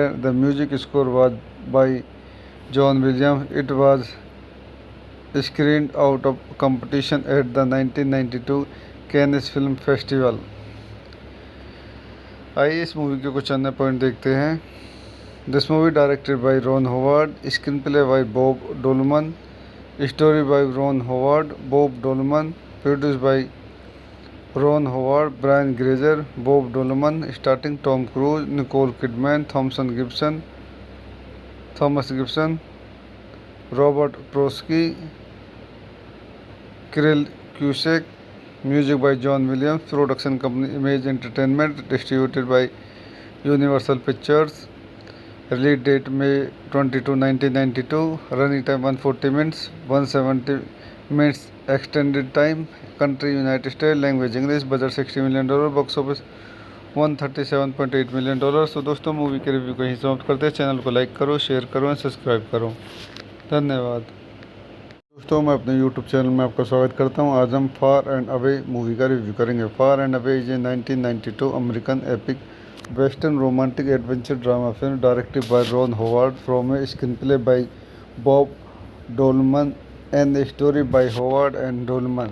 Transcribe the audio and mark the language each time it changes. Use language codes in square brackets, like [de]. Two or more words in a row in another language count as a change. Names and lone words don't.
[en] The music score was by John Williams. It was screened out of competition at the 1992 Cannes Film Festival. [hi] आइए इस मूवी के कुछ अन्य पॉइंट देखते हैं। [en] This movie directed by Ron Howard, screen play by Bob Dolman, story by Ron Howard, Bob Dolman, produce by Ron Howard, Brian Grazer, Bob Dolman, starting Tom Cruise, Nicole Kidman, Thomas Gibson, Robert Prosky, Cyril Cusack. Music by John Williams. Production company Image Entertainment. Distributed by Universal Pictures. Release date May 22, 1992. Running time 140 minutes. 170 minutes extended time. Country United States. Language English. Budget $60 million. Box office $137.8 million। [hi] तो दोस्तों मूवी के रिव्यू को यहीं समाप्त करते हैं। चैनल को लाइक करो, शेयर करो, सब्सक्राइब करो। धन्यवाद। दोस्तों मैं अपने यूट्यूब चैनल में आपका स्वागत करता हूं। आज हम फार एंड अवे मूवी का रिव्यू करेंगे। [en] Far and Away is a 1992 American epic western romantic adventure drama film directed by Ron Howard from a screenplay by Bob Dolman and a story by Howard and Dolman.